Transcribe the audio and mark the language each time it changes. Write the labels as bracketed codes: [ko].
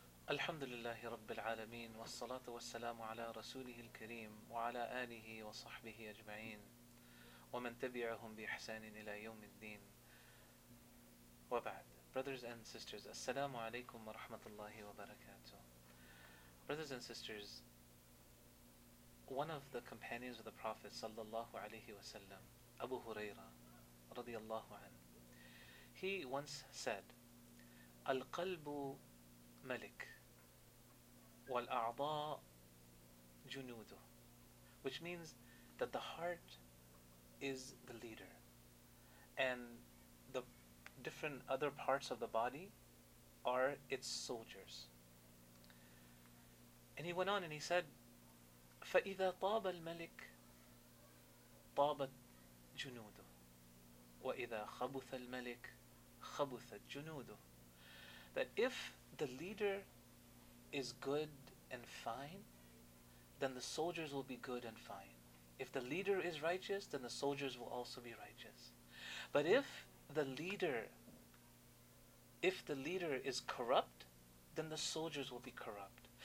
[ar] الحمد لله رب العالمين والصلاة والسلام على رسوله الكريم وعلى آله وصحبه أجمعين ومن تبعهم بإحسان إلى يوم الدين وبعد. [en] Brothers and sisters, [ar] Assalamu alaikum wa rahmatullahi wa barakatuh. [en] Brothers and sisters, one of the companions of the Prophet sallallahu alaihi wasallam, Abu Huraira radiyallahu an, he once said, [ar] Al-qalbu malik wal-a'dha junudu, [en] which means that the heart is the leader and the different other parts of the body are its soldiers. And he went on and he said, [ar] فَإِذَا طَابَ الْمَلِكُ طَابَتْ جُنُودُهُ وَإِذَا خَبُثَ الْمَلِكُ خَبُثَتْ جُنُودُهُ. [en] That if the leader is good and fine, then the soldiers will be good and fine. If the leader is righteous, then the soldiers will also be righteous. But if the leader is corrupt, then the soldiers will be corrupt.